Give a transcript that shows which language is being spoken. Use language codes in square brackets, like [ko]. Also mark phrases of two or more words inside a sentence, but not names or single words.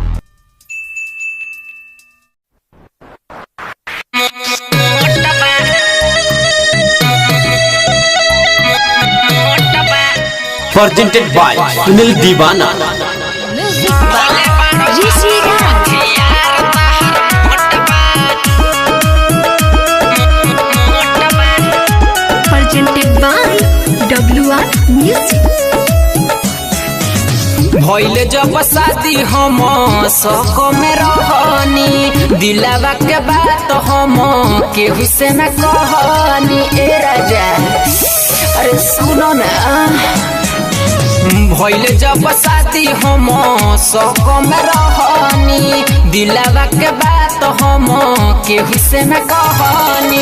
[en] Presented by Sunil Divana. Music by Rishi Raj. Presented by WR Music. [bho] भइले जब शादी हम शौक में रहनी, दिलावा के बात हम केहू से न कहनी। ए राजा अरे सुनो ना, भइले जब शादी हम शौक में रहनी, दिलावा के बात हम केहू से न कहनी।